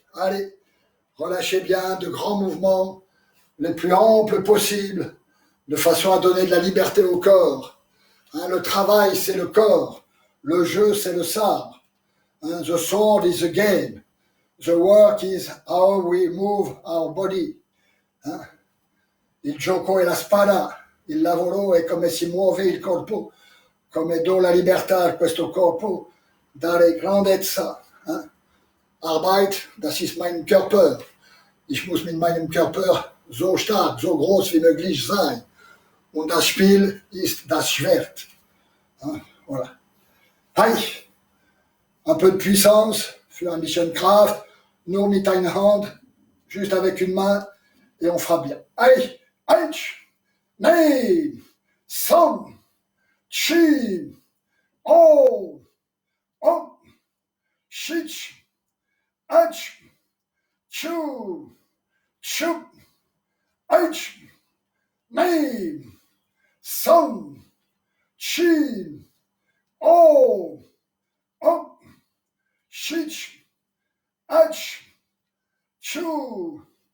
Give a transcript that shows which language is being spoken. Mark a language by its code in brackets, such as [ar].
[fr] Allez, relâchez bien de grands mouvements, les plus amples possibles, de façon à donner de la liberté au corps. Le travail, c'est le corps. Le jeu, c'est le sabre. [en] The sword is the game. The work is how we move our body. [it] Il gioco è la spada. Il lavoro è come si muove il corpo. Come do la libertà a questo corpo. Dare grandezza. [de] Arbeit, das ist mein Körper. Ich muss mit meinem Körper so stark, so groß wie möglich sein. Und das Spiel ist das Schwert. [fr] Voilà. Hey, un peu de puissance, [de] für ein bisschen Kraft, nur mit einer Hand, [fr] juste avec une main, et on fera bien. Hey, Eich, Nei, Som, Chi, Oh, Hop, Chich, Ach, Chou, Chou, Ach, Nei, Som, Chi, Oh, Hop, Chich, Ach, Chou,